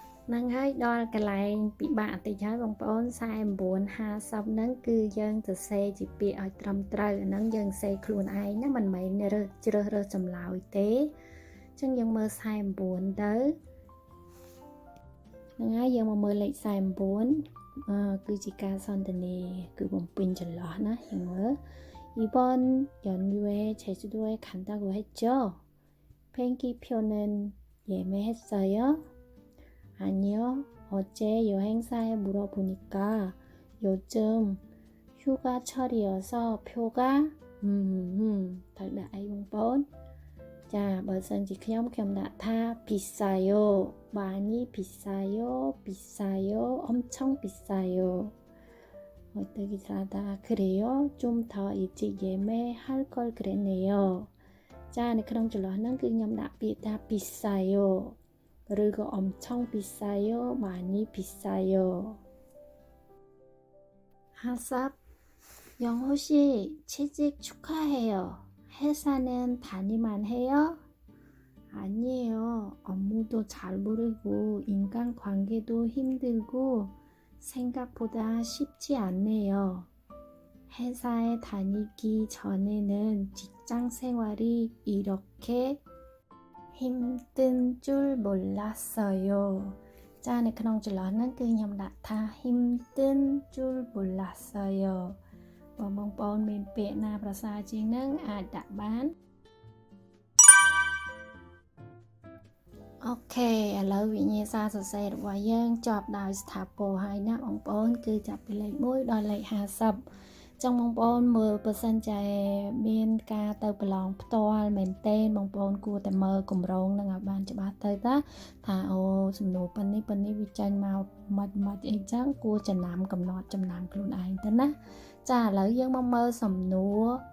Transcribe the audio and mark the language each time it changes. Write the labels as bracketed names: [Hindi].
[Khmer] ហ្នឹងហើយដល់កន្លែងពិបាកតិចហើយបងប្អូន49 50ហ្នឹងគឺយើងសរសេរជាពាក្យឲ្យត្រឹមត្រូវអាហ្នឹងយើងសេខ្លួនឯងណាមិនមែនជ្រើសរើសចម្លើយទេអញ្ចឹងយើងមើល49ទៅហ្នឹងហើយយើងមកមើលលេខ49គឺជាការសន្ទនាគឺបំពេញចន្លោះណាយើងមើល [Korean] 이번 연휴에 제주도에 간다고 했죠? 비행기표는 예매했어요? 아니요. 어제 여행사에 물어보니까 요즘 휴가철이어서 표가 thật đại [Khmer] បងប្អូនចាបើសិនជាខ្ញុំដាក់ថា [Korean] 비싸요 많이 비싸요 엄청 비싸요 어떻게 사다 그래요? 좀 더 일찍 예매할 걸 그랬네요. [Khmer] 자, នៅក្នុងចន្លោះហ្នឹងគឺខ្ញុំដាក់ពាក្យថា 비싸요 ឬក៏ [Korean] 엄청 비싸요, 많이 비싸요. 하삽 영호 씨 취직 축하해요. 회사는 다니만 해요? 아니에요. 업무도 잘 모르고 인간관계도 힘들고 생각보다 쉽지 않네요. 회사에 다니기 전에는 직장 생활이 이렇게 힘든 줄 몰랐어요. [Khmer] 자, នៅក្នុងចន្លោះហ្នឹងគឺខ្ញុំដាក់ថា [Korean] 힘든 줄 몰랐어요. [Khmer] បងប្អូនមានពាក្យណាប្រសើរជាងហ្នឹងអាចដាក់បាន អូខេឥឡូវវិញ្ញាសាសរសេររបស់យើងចប់ដោយស្ថាពរហើយណាបងប្អូនគឺចាប់ពីលេខ1ដល់លេខ50ចឹងបងប្អូនមើលបើសិនជាមានការទៅប្រឡងផ្ទាល់មែនទេបងប្អូនគួរតែមើលគម្រោងនឹងឲ្យបានច្បាស់ទៅថាអូសំណួរប៉ុណ្នេះវាចេញមកម៉េចអីចឹងគួរចំណាំកំណត់ចំណាំខ្លួនឯងទៅណាចាឥឡូវយើងមកមើលសំណួរ